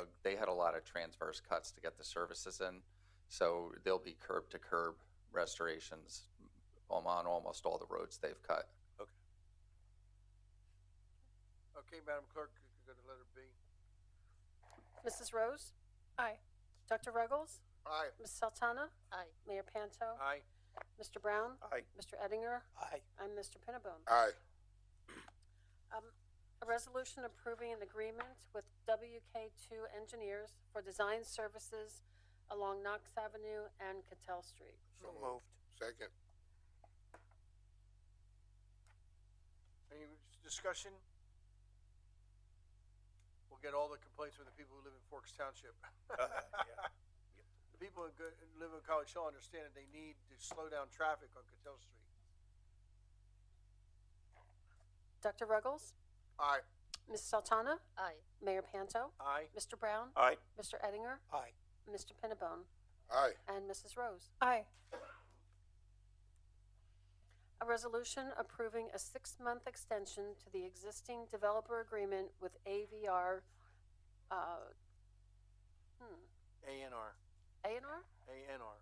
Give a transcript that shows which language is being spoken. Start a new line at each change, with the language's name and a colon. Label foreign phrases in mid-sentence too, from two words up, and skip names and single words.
English: They had a lot of transverse cuts to get the services in, so they'll be curb to curb restorations on almost all the roads they've cut. Okay, Madam Clerk, you can go to letter B. Mrs. Rose? Aye. Dr. Ruggles? Aye. Ms. Sultana? Aye. Mayor Panto? Aye. Mr. Brown? Aye. Mr. Eddinger? Aye. And Mr. Pinnabone. Aye. A resolution approving an agreement with WK2 Engineers for design services along Knox Avenue and Cattell Street. So moved. Second. Any discussion? We'll get all the complaints from the people who live in Forks Township. Yeah. The people who live in College Hill understand that they need to slow down traffic on Cattell Street. Dr. Ruggles? Aye. Ms. Sultana? Aye. Mayor Panto? Aye. Mr. Brown? Aye. Mr. Eddinger? Aye. Mr. Pinnabone? Aye. And Mrs. Rose. Aye. A resolution approving a 6-month extension to the existing developer agreement with AVR, ANR. A&R? ANR.